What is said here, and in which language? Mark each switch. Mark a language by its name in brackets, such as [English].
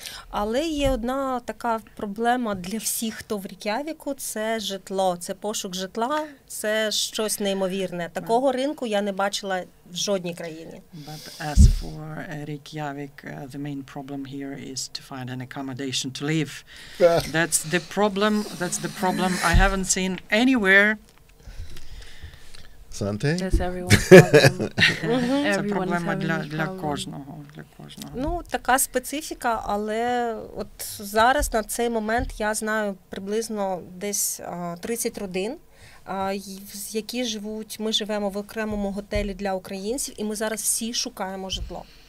[Ukrainian] Але є одна така проблема для всіх, хто в Рейк'явіку – це житло, це пошук житла, це щось неймовірне. Такого ринку я не бачила в жодній країні. [English] But as for Reykjavik, the main problem here is to find an accommodation to live. That's the problem. That's the problem I haven't seen anywhere. Sante? That's everyone's problem. [Ukrainian] Це проблема для [English] problem. [Ukrainian] кожного. Ну, така специфіка, але от зараз на цей момент я знаю приблизно десь 30 родин, які живуть, ми живемо в окремому готелі для українців, і ми зараз всі шукаємо житло.